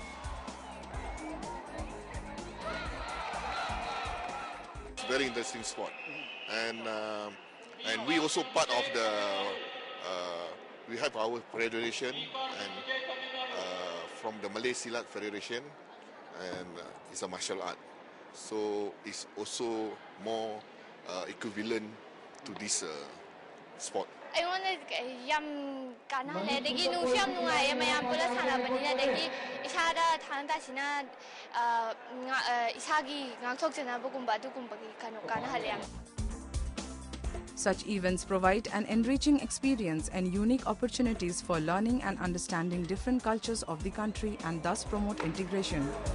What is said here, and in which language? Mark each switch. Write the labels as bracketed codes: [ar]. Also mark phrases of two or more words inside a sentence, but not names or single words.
[en] It's a very interesting sport, and we also part of the we have our federation and from the Malay Silat Federation, and it's a martial art, so it's also more equivalent to this sport. [mni] ꯑꯩꯉꯣꯟꯗ ꯌꯥꯝ ꯀꯥꯟꯅꯍꯜꯂꯦ ꯑꯗꯒꯤ ꯅꯨꯡꯁꯨ ꯌꯥꯝ ꯅꯨꯡꯉꯥꯏꯌꯦ ꯃꯌꯥꯝ ꯄꯨꯜꯂ ꯁꯥꯟꯅꯕꯅꯤꯅ ꯑꯗꯒꯤ ꯏꯁꯥꯗ ꯊꯥꯡ ꯇꯥꯁꯤꯅ ꯏꯁꯥꯒꯤ ꯉꯥꯛꯊꯣꯛꯆꯅꯕꯒꯨꯝꯕ ꯑꯗꯨꯒꯨꯝꯕꯒꯤ ꯀꯥꯟꯅꯍꯜꯂꯦ ꯌꯥꯝ. [en] Such events provide an enriching experience and unique opportunities for learning and understanding different cultures of the country and thus promote integration.